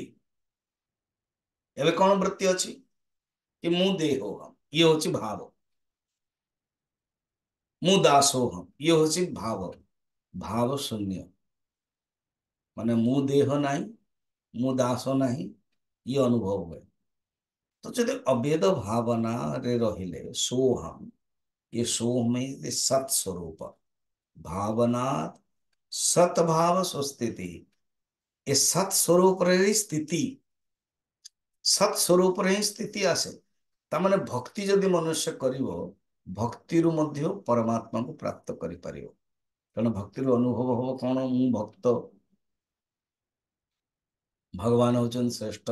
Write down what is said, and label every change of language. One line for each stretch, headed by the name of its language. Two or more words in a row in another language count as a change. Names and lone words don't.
Odia: ଏବେ କଣ ବୃତ୍ତି ଅଛି କି ମୁଁ ଦେହୋହମ୍, ଇଏ ହଉଛି ଭାବ। ମୁଁ ଦାସୋହମ୍, ଇଏ ହଉଛି ଭାବ। ଭାବ ଶୂନ୍ୟ ମାନେ ମୁଁ ଦେହ ନାହିଁ, ମୁଁ ଦାସ ନାହିଁ, ଇଏ ଅନୁଭବ ହୁଏ। ତ ଯଦି ଅଭେଦ ଭାବନାରେ ରହିଲେ
Hindi: सोहम, ये सोहम में सत स्वरूप भावना सतभाव सुस्थिति।
Odia: ଏ ସତ୍ ସ୍ୱରୂପରେ ହିଁ ସ୍ଥିତି, ସତ୍ ସ୍ୱରୂପରେ ହିଁ ସ୍ଥିତି ଆସେ। ତାମାନେ ଭକ୍ତି ଯଦି ମନୁଷ୍ୟ କରିବ, ଭକ୍ତିରୁ ମଧ୍ୟ ପରମାତ୍ମାକୁ ପ୍ରାପ୍ତ କରିପାରିବ। କାରଣ ଭକ୍ତିର ଅନୁଭବ ହବ କଣ, ମୁଁ ଭକ୍ତ, ଭଗବାନ ହଉଛନ୍ତି ଶ୍ରେଷ୍ଠ।